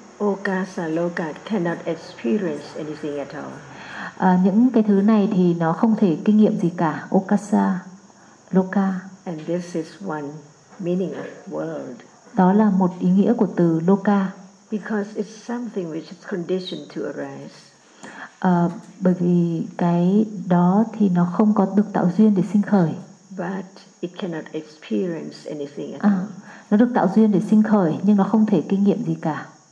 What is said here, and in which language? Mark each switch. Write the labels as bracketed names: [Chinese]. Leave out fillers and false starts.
[English] Okasa loka cannot experience anything at all. [Vietnamese] Những cái thứ này thì nó không thể kinh nghiệm gì cả. [Pali] Okasa loka. [English] And this is one meaning of world. [Vietnamese] Đó là một ý nghĩa của từ loka. [English] Because it's something which is conditioned to arise. [Vietnamese] Bởi vì cái đó thì nó không có được tạo duyên để sinh khởi. [English] But it cannot experience anything at all. [Vietnamese] Nó được tạo duyên để sinh khởi nhưng nó không thể kinh nghiệm gì cả.